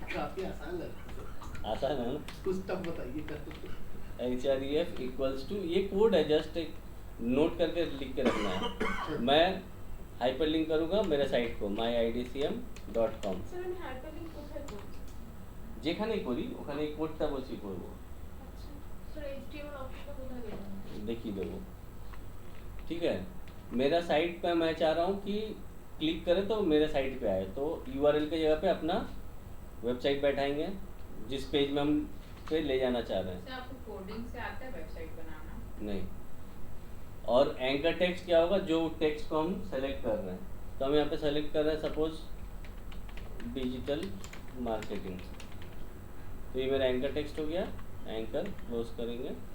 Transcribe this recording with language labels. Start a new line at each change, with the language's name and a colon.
Hindi: काफी आसान है, आसान है ना, कुछ टफ बताइए। href इक्वल्स टू, ये कोड है, जस्ट एक नोट करके लिख के रखना है। मैं हाइपरलिंक करूँगा मेरे साइट को myidcm.com,
Bangla: স্যার আমি হাইপারলিংক কোথায় করব? যেখানেই করি ওখানেই কোডটা বসি করবো, আচ্ছা স্যার HTML অপশনটা কোথায় দেব?
Hindi: देखिए देवो। ठीक है, मेरा साइट पे मैं चाह रहा हूँ कि क्लिक करें तो मेरे साइट पे आए, तो URL की जगह पे अपना वेबसाइट बैठाएंगे जिस पेज में हम पे ले जाना चाह रहे हैं। सर आपको कोडिंग से आता है वेबसाइट बनाना? नहीं, और एंकर टेक्स्ट क्या होगा, जो टेक्स्ट को हम सेलेक्ट कर रहे हैं, तो हम यहाँ पे सेलेक्ट कर रहे हैं सपोज डिजिटल मार्केटिंग, तो ये मेरा एंकर टेक्स्ट हो गया, एंकर क्लोज करेंगे।